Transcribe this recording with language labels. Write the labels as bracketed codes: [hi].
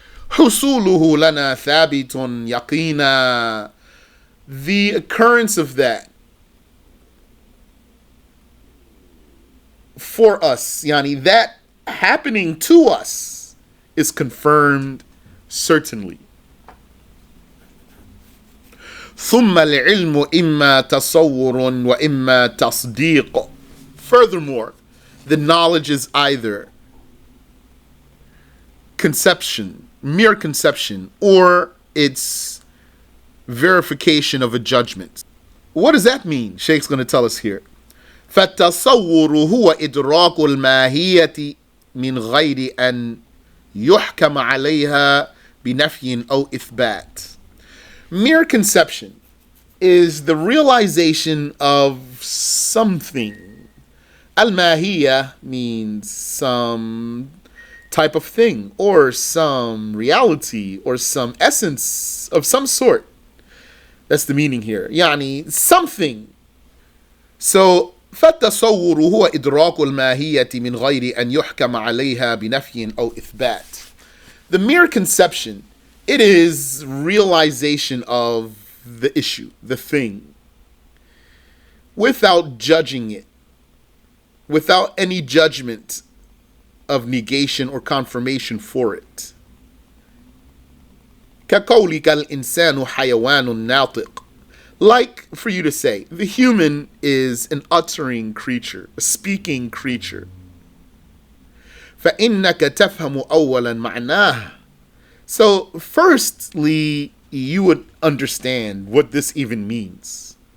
[ar] حصوله لنا ثابت يقينا. [en] The occurrence of that for us, yani that happening to us, is confirmed certainly. [ar] ثم العلم إما تصور وإما تصديق. [en] Furthermore, the knowledge is either conception, mere conception, or it's verification of a judgment. What does that mean? Shaykh's going to tell us here. [ar] فالتصور هو إدراك الماهية من غير أن يحكم عليها بنفي أو إثبات. [en] Mere conception is the realization of something. Al-Mahiyyah means some type of thing or some reality or some essence of some sort. That's the meaning here. يعني something. [ar] So فالتصور هو إدراك الماهية من غير أن يحكم عليها بنفي أو إثبات. [en] The mere conception, it is realization of the issue, the thing, without judging it, without any judgment of negation or confirmation for it. [ar] كقولك الإنسان حيوان ناطق. [en] Like for you to say, the human is an uttering creature, a speaking creature. [ar] فإنك تفهم أولا معناه. [en] So firstly, you would understand what this even means.